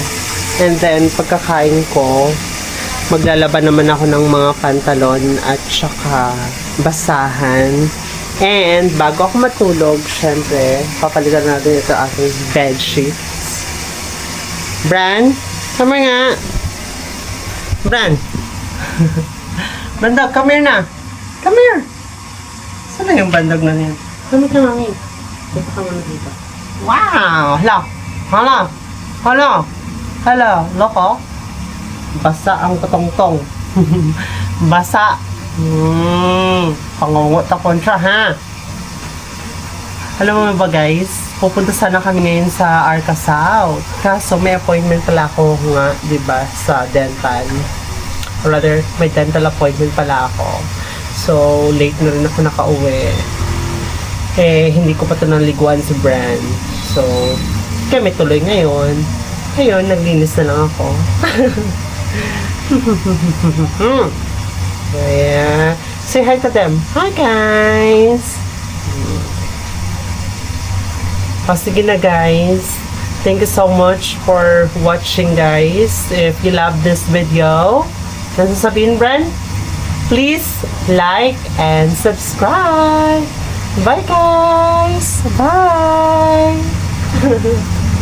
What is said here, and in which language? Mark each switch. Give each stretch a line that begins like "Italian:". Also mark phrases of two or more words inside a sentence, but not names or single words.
English: And then,
Filipino: pagkakain ko, maglalaban naman ako ng mga pantalon at tsaka basahan. And bago ako matulog, syempre, papalitan natin ito aking
English: bed sheets.
Filipino: Bran,
English: come here nga. Bran. Bandog, come here na. Come here.
Filipino: Saan na yung bandog na niyan?
English: Come here, mami.
Filipino: Dito ka muna dito. Wow! Hala! Hala! Hala! Hala! Loko? Basa ang katongtong. Basa. Pangungot ako siya, ha? Alam mo ba guys, pupunta sana kami ngayon sa Arca South. Kaso may appointment pala ako nga, di ba, sa dental.
English: Or rather,
Filipino: may
English: dental appointment
Filipino: pala ako. So, late na rin ako nakauwi. Eh, hindi ko pa ito naliguan si Bran. So, kami tuloy ngayon. Ngayon, naglinis na lang ako.
English: Yeah. Say hi to them. Hi guys!
Filipino: Sige na
English: guys. Thank you so much for watching guys. If you love this video,
Filipino: ano sasabihin,
English: Bran? Please like and subscribe. Bye guys! Bye!